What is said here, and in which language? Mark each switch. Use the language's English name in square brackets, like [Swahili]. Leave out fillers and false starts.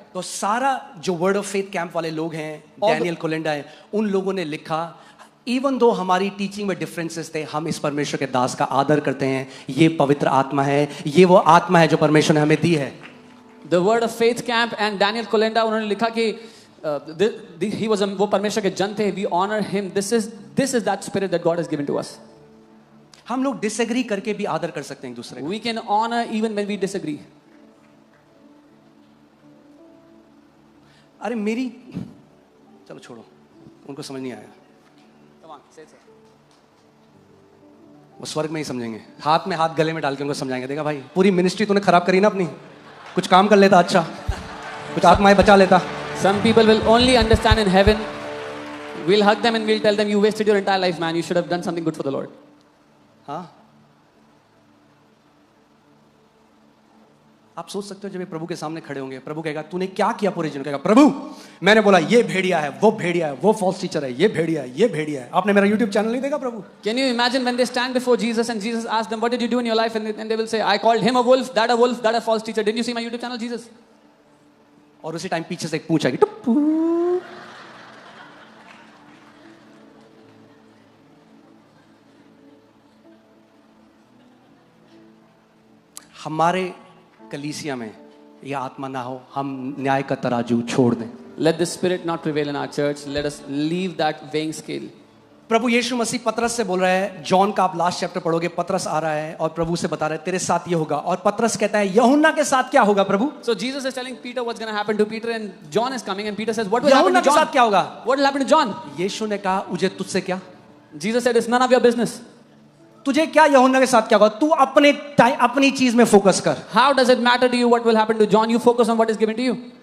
[Hindi] तो सारा जो वर्ड ऑफ फेथ कैंप वाले लोग हैं, डैनियल कोलिंडा है, उन लोगों ने लिखा, इवन दो हमारी टीचिंग में डिफरेंसेस थे, हम इस परमेश्वर के दास का आदर करते हैं, ये पवित्र आत्मा है, ये वो आत्मा है जो परमेश्वर ने हमें दी है। [English] The Word of Faith Camp and Daniel Kolenda, [Hindi] उन्होंने लिखा कि [English] he was [Hindi] वो परमेश्वर के जन थे, [English] we honor him. This is that spirit that God has given to us. [Hindi] हम लोग डिसएग्री करके भी आदर कर सकते हैं एक दूसरे का। [English] We can honor even when we disagree. [Hindi] अरे मेरी, चलो छोड़ो, उनको समझ नहीं आया, [English] Come on, say it. [Hindi] वो स्वर्ग में ही समझेंगे। हाथ में हाथ गले में डाल के उनको समझाएंगे, देखा भाई पूरी मिनिस्ट्री तूने खराब करी ना अपनी, कुछ काम कर लेता, अच्छा कुछ आत्माएं बचा लेता। [English] Some people will only understand in heaven. We'll hug them and we'll tell them, you wasted your entire life, man. You should have done something good for the Lord. [Hindi] हाँ, आप सोच सकते हो जब ये प्रभु के सामने खड़े होंगे, प्रभु कहेगा तूने क्या किया पूरे जीवन, कहेगा प्रभु मैंने बोला ये भेड़िया है, वो भेड़िया है, वो फॉल्स टीचर है, ये भेड़िया है, ये भेड़िया है। आपने मेरा YouTube चैनल नहीं देखा प्रभु? [English] Can you imagine when they stand before Jesus and Jesus asks them, what did you do in your life? And they will say, I called him a wolf, that a false teacher. Didn't you see my YouTube channel, Jesus? [Hindi] और उसी time पीछे से एक पूछ आएगी, टुप्पू। हमारे कलीसिया में यह आत्मा ना हो, हम न्याय का तराजू छोड़ दें। [English] Let the spirit not prevail in our church. Let us leave that weighing scale. [Hindi] प्रभु यीशु मसीह पतरस से बोल रहा है, जॉन का आप लास्ट चैप्टर पढ़ोगे, पतरस आ रहा है और प्रभु से बता रहा है तेरे साथ ये होगा, और पतरस कहता है यूहन्ना के साथ क्या होगा प्रभु? [English] So Jesus is telling Peter what's going to happen to Peter, and John is coming, and Peter says, what will happen [Hindi] यूहन्ना [English] to [Hindi] के [English] John? [Hindi] साथ क्या होगा? [English] What will happen to John? [Hindi] यीशु ने कहा मुझे तुझसे क्या, [English] Jesus said, it's none of your business. [Hindi] तुझे क्या यूहन्ना के साथ क्या होगा, तू अपनी चीज में फोकस कर। [English] How does it matter to you what will happen to John? You focus on what is given to you.